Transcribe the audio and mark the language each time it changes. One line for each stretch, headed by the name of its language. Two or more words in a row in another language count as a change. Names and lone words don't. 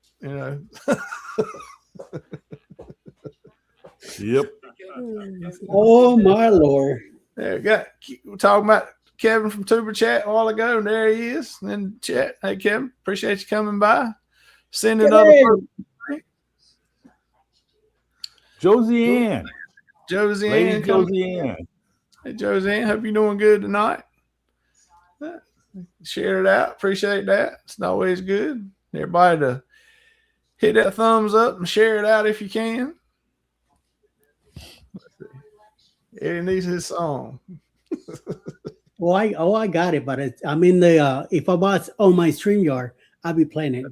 English: Yep. Oh my Lord. We're talking about Kevin from Tuber Chat a while ago, and there he is. And then chat. Hey Kevin, appreciate you coming by. Send another person. Josie-Ann. Josie-Ann. Josie-Ann. Hey Josie-Ann, hope you're doing good tonight. Share it out. Appreciate that. It's always good. Everybody to hit that thumbs up and share it out if you can. Eddie needs his song. I got it, but I'm in the if I was on my StreamYard, I'll be playing it.